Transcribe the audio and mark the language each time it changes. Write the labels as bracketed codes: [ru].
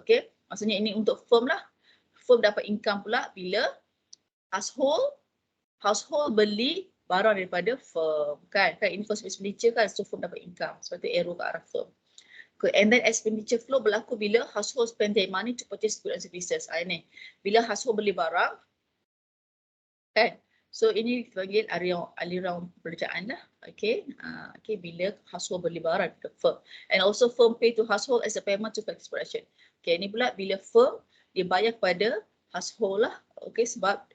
[ms] Okay. Maksudnya ini untuk firm lah. Firm dapat income pula bila household beli barang daripada firm kan. Kan ini consumer expenditure kan, so firm dapat income. Sebab tu arrow ke arah firm. Okay. [en] And then expenditure flow berlaku bila household spend their money to purchase goods and services. [ms] Ini bila household beli barang kan. So ini dipanggil aliran pekerjaan lah. Okay. Okay, bila household beli barang ke firm. [en] And also firm pay to household as a payment to factors production. Okay, [ms] ini pula bila firm dia bayar kepada household lah. Okay, sebab